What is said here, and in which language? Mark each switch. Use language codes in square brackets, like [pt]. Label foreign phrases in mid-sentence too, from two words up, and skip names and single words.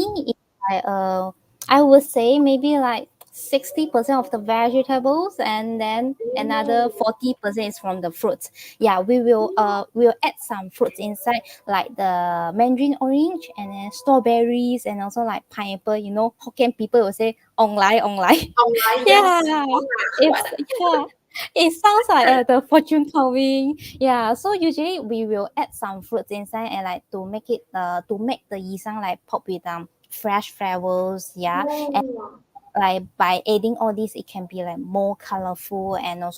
[en] me, it's like I would say maybe like 60% of the vegetables, and then another Ooh. 40% is from the fruits. Yeah, we'll add some fruits inside, like the mandarin orange, and then strawberries, and also like pineapple. You know, Hokkien people will say [nan] ong lai ong lai. [en] Online, Yeah, yes. it's yeah. It sounds like the fortune telling. Yeah, so usually we will add some fruits inside and like to make the yisang like pop with fresh flavors. Yeah, and Oh. like by adding all this, it can be like more colorful and also